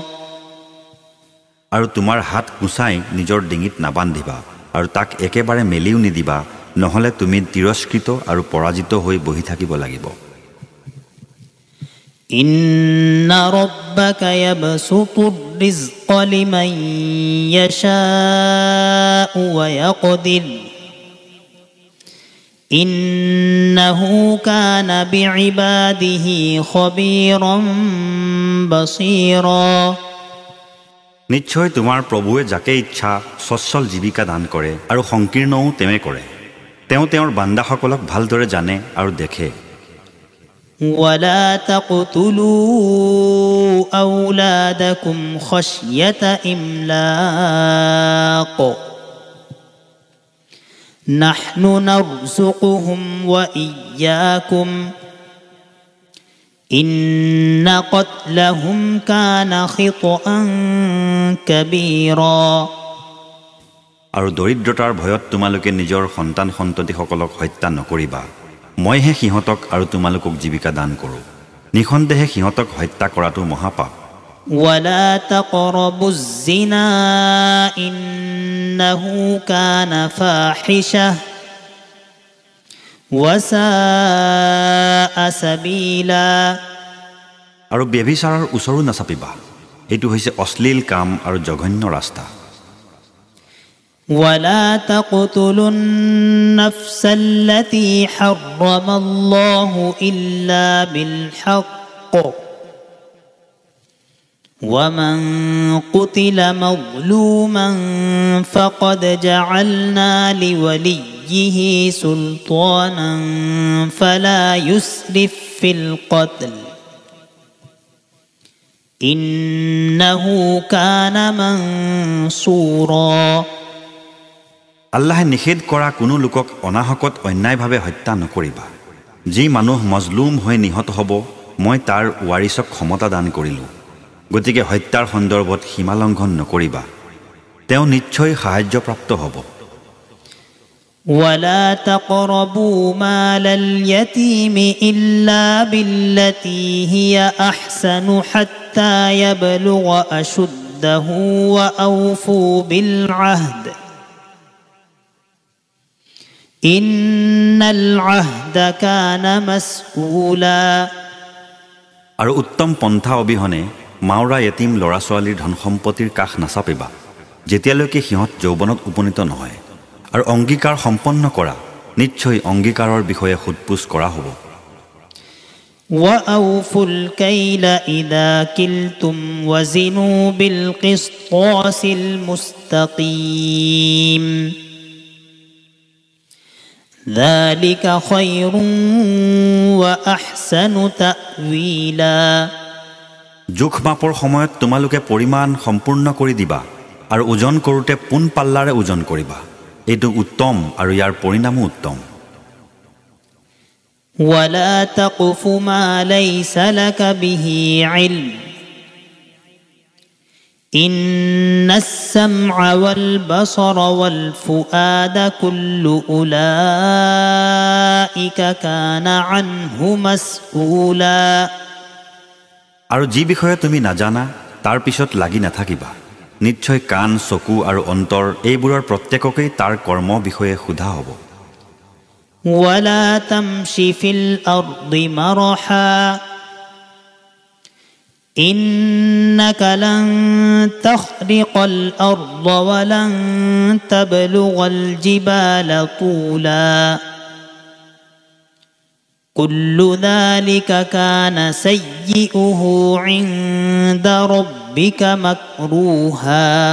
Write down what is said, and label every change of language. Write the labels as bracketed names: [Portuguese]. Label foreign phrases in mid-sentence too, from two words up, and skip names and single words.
[Assamese] আৰু তোমাৰ হাত কুচাই নিজৰ ডিঙিত নাবান্ধিবা আৰু তাক একেবাৰে মেলিও নিদিবা নহলে তুমি তিৰস্কৃত আৰু পৰাজিত হৈ বহি থাকিব লাগিব [Arabic] إن ربك يبسط الرزق لمن يشاء ويقدر إنه كان بعباده خبيرا بصيرا [Assamese] নিশ্চয় তোমাৰ প্ৰভুৱে যাকে ইচ্ছা সচ্ছল জীৱিকা দান কৰে আৰু সংকীৰ্ণও তেমে কৰে তেওঁ তেওঁৰ বান্দাসকলক ভালদৰে জানে আৰু দেখে [Arabic] ولا تقتلوا أولادكم خشية إملاق نحن نرزقهم وإياكم إن قتلهم كان خطأ كبيرا [Assamese] আৰু দৰিদ্ৰতাৰ ভয়ত তোমালোকে নিজৰ সন্তান সন্ততিসকলক হত্যা নকৰিবা মইহে সিহঁতক আৰু তোমালোকক জীৱিকা দান কৰোঁ নিখন্দেহে সিহঁতক হত্যা কৰাটো মহাপাপ [Arabic] ولا تقربوا الزنا إنه كان فاحشة وساء سبيلا [Assamese] আৰু ব্যভিচাৰৰ ওচৰো নাচাপিবা এইটো হৈছে অশ্লীল কাম আৰু জঘন্য ৰাস্তা [Arabic] ولا تقتلوا النفس التي حرم الله إلا بالحق ومن قتل مظلوما فقد جعلنا لوليه سلطانا فلا يسرف في القتل إنه كان منصورا [Assamese] আল্লাহে নিষেধ কৰা কোনো লোকক অনাহকত অন্যায়ভাৱে হত্যা নকৰিবা যি মানুহ মজলুম হৈ নিহত হ'ব মই তাৰ ৱাৰিছক ক্ষমতা দান কৰিলোঁ গতিকে হত্যাৰ সন্দৰ্ভত সীমালংঘন নকৰিবা তেওঁ নিশ্চয় সাহায্যপ্ৰাপ্ত হ'ব [Arabic] ولا تقربوا مال اليتيم إلا بالتي هي أحسن حتى يبلغ أشده وأوفوا بالعهد إن العهد كان مسؤولا [Assamese] আৰু উত্তম পন্থা অবিহনে মাওৰা য়তীম ল'ৰা ছোৱালীৰ ধন সম্পত্তিৰ কাষ নাচাপিবা যেতিয়ালৈকে সিহঁত যৌৱনত উপনীত নহয় আৰু অংগীকাৰ সম্পন্ন কৰা নিশ্চয় অংগীকাৰৰ বিষয়ে সুদপুছ কৰা হ'ব [Arabic] وأوفوا الكيل إذا كلتم وزنوا بالقسطاس المستقيم ذلك خير وأحسن تأويلا [Assamese] জোখ মাপৰ সময়ত তোমালোকে পৰিমাণ সম্পূৰ্ণ কৰি দিবা আৰু ওজন কৰোঁতে পোন পাল্লাৰে ওজন কৰিবা এইটো উত্তম আৰু ইয়াৰ পৰিণামো উত্তম [Arabic] ولا تقف ما ليس لك به علم إن السمع والبصر والفؤاد كل أولئك كان عنه مسؤولا [Assamese] আৰু যি বিষয়ে তুমি নাজানা তাৰ পিছত লাগি নাথাকিবা নিশ্চয় কাণ চকু আৰু অন্তৰ এইবোৰৰ প্ৰত্যেককেই তাৰ কৰ্ম বিষয়ে সোধা হ'ব [Arabic] ولا تمشي في الأرض مرحا إنك لن تخرق الأرض ولن تبلغ الجبال طولا كل ذلك كان سيئه عند ربك مكروها